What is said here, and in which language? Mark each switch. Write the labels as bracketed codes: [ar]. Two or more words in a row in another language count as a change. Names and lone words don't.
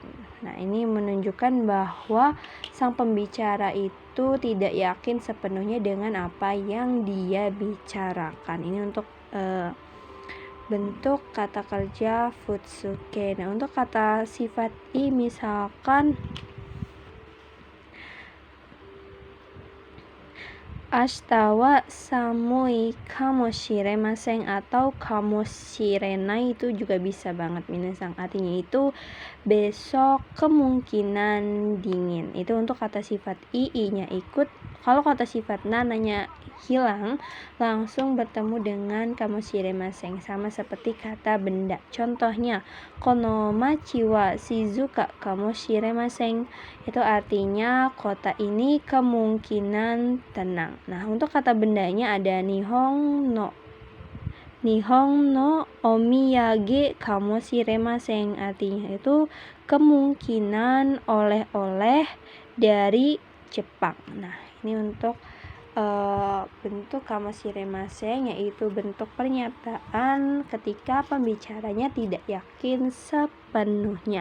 [id] Nah, ini menunjukkan bahwa sang pembicara itu tidak yakin sepenuhnya dengan apa yang dia bicarakan. Ini untuk bentuk kata kerja futsuke. Nah, untuk kata sifat i misalkan [ja] 明日は寒いかもしれません [id] atau kamoshirenai itu juga bisa banget minasang. Artinya itu besok kemungkinan dingin. Itu untuk kata sifat i-nya ikut. Kalau kata sifat nananya hilang, langsung bertemu dengan kamoshiremasen, sama seperti kata benda. Contohnya, [ja] この町は静かかもしれません. [id] Itu artinya kota ini kemungkinan tenang. Nah, untuk kata bendanya ada [ja] 日本のお土産かもしれません. [id] Artinya itu kemungkinan oleh-oleh dari Jepang. Nah, ini untuk bentuk kamoshiremasen, yaitu bentuk pernyataan ketika pembicaranya tidak yakin sepenuhnya.